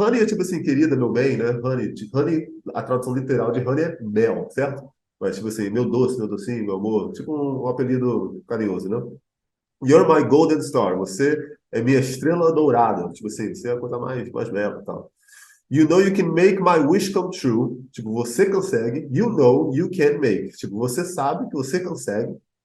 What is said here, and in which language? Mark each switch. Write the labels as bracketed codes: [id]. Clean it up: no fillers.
[pt] Honey é tipo assim, querida, meu bem, né? Honey, a tradução literal de honey é mel, certo? Mas tipo assim, meu doce, meu docinho, meu amor. Tipo um apelido carinhoso, né? [en] You're my golden star. [pt] Você é minha estrela dourada. Tipo assim, você é a coisa mais bela e tal. [en] You know you can make my wish come true. [pt] Tipo, você consegue. [en] You know you can make. [pt] Tipo, você sabe que você consegue.